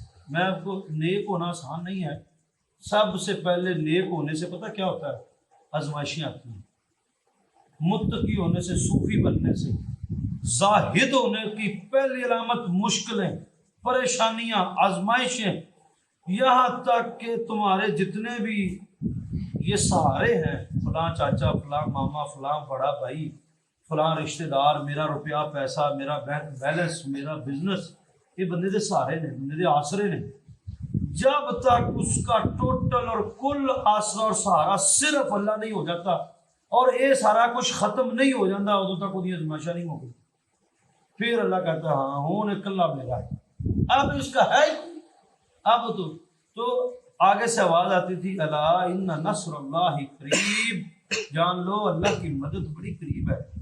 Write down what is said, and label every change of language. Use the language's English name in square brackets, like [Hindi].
[Urdu] میں آپ کو، نیک ہونا آسان نہیں ہے، سب سے پہلے نیک ہونے سے پتہ کیا ہوتا ہے؟ آزمائشیں آتی ہیں، متقی ہونے سے، صوفی بننے سے، زاہد ہونے کی پہلی علامت مشکلیں، پریشانیاں، آزمائشیں، یہاں تک کہ تمہارے جتنے بھی یہ سہارے ہیں، فلاں چاچا، فلاں ماما، فلاں بڑا بھائی، فلاں رشتہ دار، میرا روپیہ پیسہ، میرا بینک بیلنس، میرا بزنس، [Punjabi] یہ بندے دے سہارے نے، بندے دے آسرے نے. [Urdu] جب تک اس کا ٹوٹل اور کل آسرا اور سہارا صرف اللہ نہیں ہو جاتا اور یہ سارا کچھ ختم نہیں ہو جاتا، [Punjabi] ادو تک [Urdu] وہ ازمائشہ نہیں ہو گئی. پھر اللہ کہتا ہے ہاں ہوں اکلا میرا ہے. اب اس کا ہے اب تو آگے سے آواز آتی تھی [Arabic] الا ان نصر اللہ قریب، [Urdu] جان لو اللہ کی مدد بڑی قریب ہے.